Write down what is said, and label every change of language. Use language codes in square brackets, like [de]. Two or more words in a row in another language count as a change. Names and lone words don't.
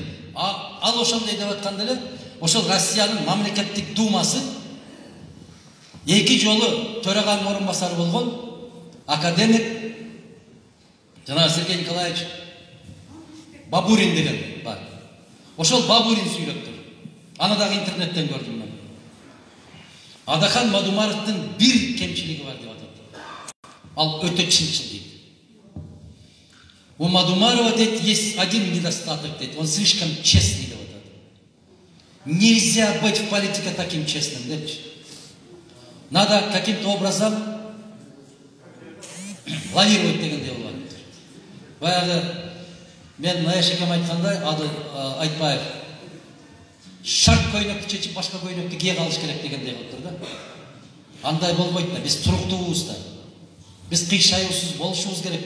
[ky] Ал ошондой деп атканда эле, ошол Россиянын мамлекеттик думасы 2 жолу төраганын орун басары болгон академик жана Сергей Николаевич Бабурин деген бар. Ошол Бабурин сүйлөптүр. Аны дагы интернеттен көрдүм мен. Адахан Мадумаровдун бир кемчилиги бар деп атат. Ал өтө чынчыл дейт. [ru] У Мадумарова [ky] дейт [ru] есть один недостаток [ky] дейт. [ru] Он слишком честный [ky] деп атат. [ru] Нельзя быть в политике таким честным депчи. Надо каким-то образом лавировать [ky] дегендей болот. Баягы мен Наешекем айткандай, Адыл Айтбаев шарт көйнөктү чечип башка көйнөктү кие калыш керек дегендей кылыптыр да. Андай болбойт да, биз туруктуубуз да. Биз кыйшаюусуз болушубуз керек да.